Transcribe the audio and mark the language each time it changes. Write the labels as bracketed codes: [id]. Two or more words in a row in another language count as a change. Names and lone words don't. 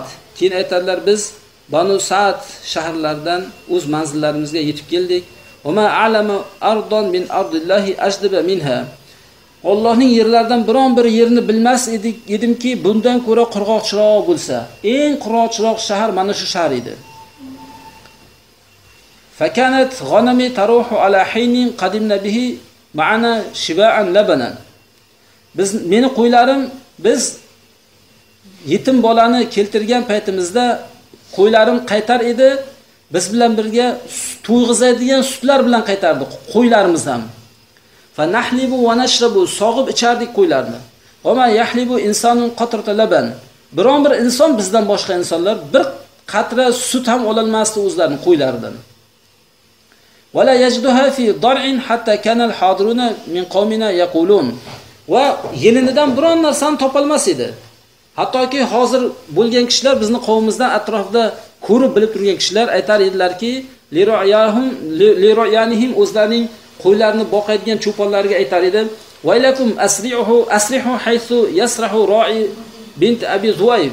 [uz] Keyin aytadilar, biz Banu Sa'd shaharlaridan o'z manzillarimizga yetib keldik. [ar] وما أعلم أرضا من أرض الله أجدب منها. [uz] Allohning yerlaridan biron bir yerini bilmas edimki, bundan ko'ra qurg'oqchiroq bo'lsa, eng qurg'oqchiroq shahar mana shu shahar edi. [ar] فكانت غنمي تروح علي حين قدمنا به معنا شباعا لبنا. [uz] Meni qo'ylarim, biz yetim bolani keltirgan paytimizda qo'ylarim qaytar edi. Biz bilan birga to'yg'izadigan sutlar bilan qaytardi qo'ylarimiz ham. [ar] فنحلب ونشرب, [uz] sog'ib ichardik qo'ylarni. [ar] وما يحلب إنسان قطرة لبن. [uz] Biron bir inson bizdan boshqa insonlar bir qatra sut ham ololmasdi o'zlarining qo'ylaridan. [ar] ولا يجدها في ضرع حتى كان الحاضرون من قومنا يقولون. [uz] Va yelinidan biron narsani topolmas edi. Hattoki hozir bo'lgan kishilar, bizning qavmimizdan atrofda ko'rib bilib turgan kishilar aytar edilarki, liroyanihim, o'zlarining qo'ylarini boqadigan cho'ponlarga aytar edi, [ar] "ويلكم اسرحوا حيث يسرح راعي بنت أبي ذؤيب."